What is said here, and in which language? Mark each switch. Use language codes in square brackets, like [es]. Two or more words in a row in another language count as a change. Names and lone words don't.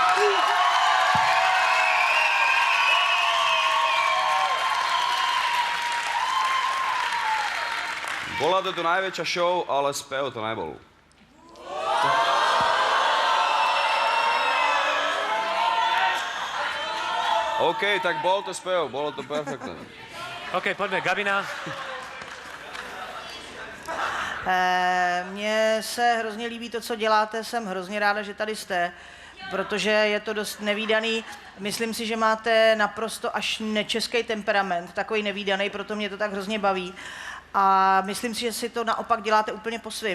[sk] Bola to tu najväčšia show, ale spev to nebol. OK, tak bol to spev, bolo to perfektné. OK, poďme, Gabina. [cs] Mně se hrozně líbí to, co děláte, jsem hrozně ráda, že tady jste. protože je to dost nevídaný. Myslím si, že máte naprosto až nečeský temperament, takový nevídaný, proto mě to tak hrozně baví. A myslím si, že si to naopak děláte úplně po svým.